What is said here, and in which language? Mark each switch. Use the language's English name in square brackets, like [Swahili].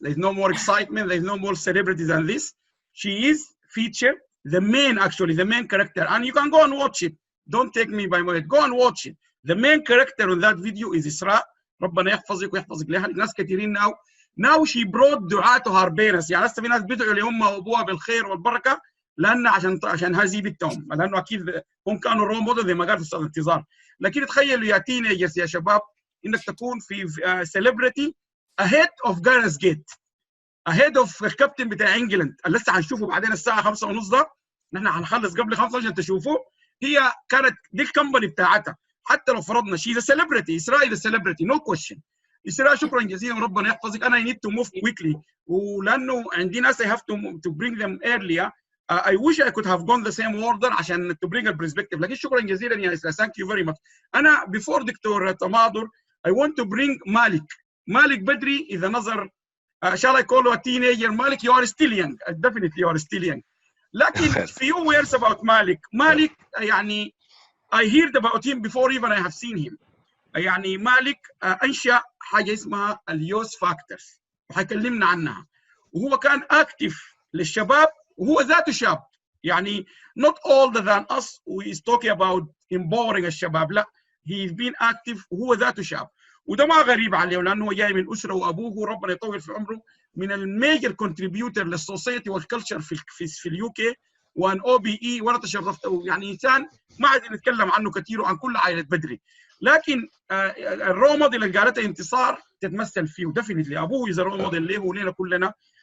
[English] There's no more excitement. There's no more celebrity than this. She is featured, the main character. And you can go and watch it. Don't take me by my word. Go and watch it. The main character on that video is Isra. [Arabic] ربنا يحفظك ويحفظك لها. ناس كثيرين [English] now she brought Duaa to her parents. [Arabic] يعني لسه في ناس بيدعوا لأمها وأبوها بالخير والبركة، لأن عشان هذه بنتهم، لأنه أكيد هم كانوا رول موديل زي ما قال في أستاذ انتظار. لكن تخيلوا يا تينيجرز يا شباب إنك تكون في [English] celebrity ahead of Gareth Gate, ahead of [Arabic] الكابتن بتاع انجلند اللي لسه هنشوفه بعدين الساعة 5:30 ده، نحن هنخلص قبل 5 عشان تشوفوه. هي كانت دي الكمباني بتاعتها. حتى لو فرضنا [English] she's a celebrity، Israa is a celebrity no question. [Arabic] إسراء شكرا جزيلا وربنا يحفظك. [English] أنا I need to move quickly [Arabic] ولأنه عندي ناس [English] I have to bring them earlier. I wish I could have gone the same order [Arabic] عشان [English] to bring a perspective. [Arabic] لكن شكرا جزيلا يا إسراء. [English] Thank you very much. أنا before doctor Tamader I want to bring Malik Badri. [Arabic] إذا نظر [English] shall I call you a teenager? Malik you are still young. Definitely you are still young. [Arabic] لكن [English] few words about Malik يعني I heard about him before even I have seen him. [Arabic] يعني مالك أنشأ حاجة اسمها اليوث فاكتورز وحيكلمنا عنها، وهو كان أكتف للشباب وهو ذاته شاب. [English] يعني not older than us who is talking about empowering الشباب، لا he's been active [Arabic] وهو ذاته شاب. وده ما غريب عليه لأنه هو جاي من أسرة وأبوه ربنا يطول في عمره من الميجر كونتريبيوتر للسوسايتي والكلتشر في اليو كي، وان او بي اي، وانا تشرفت يعني انسان ما عايزين نتكلم عنه كثير وعن كل عائله بدري. لكن الرول موديل اللي قالته انتصار تتمثل فيه، وديفنتلي ابوه از رول موديل له ولنا كلنا.